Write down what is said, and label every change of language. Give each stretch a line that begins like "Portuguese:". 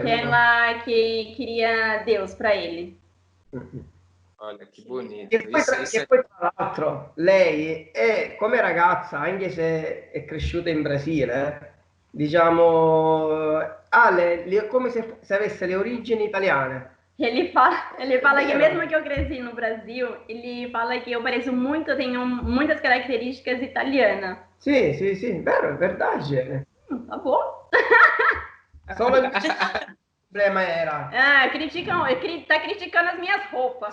Portuguese: aquela que queria Deus para ele. Olha que bonito.
Italian: E poi, tra l'altro lei è come ragazza, anche se è cresciuta in Brasile, diciamo, come se avesse le origini italiane.
Portuguese: Ele fala que mesmo que eu cresci no Brasil, ele fala que eu pareço muito, tenho muitas características italianas.
Italian: Sì, vero, è
Portuguese: verdade. Tá bom.
Italian: Solo il problema era...
Portuguese: tá criticando as minhas roupas.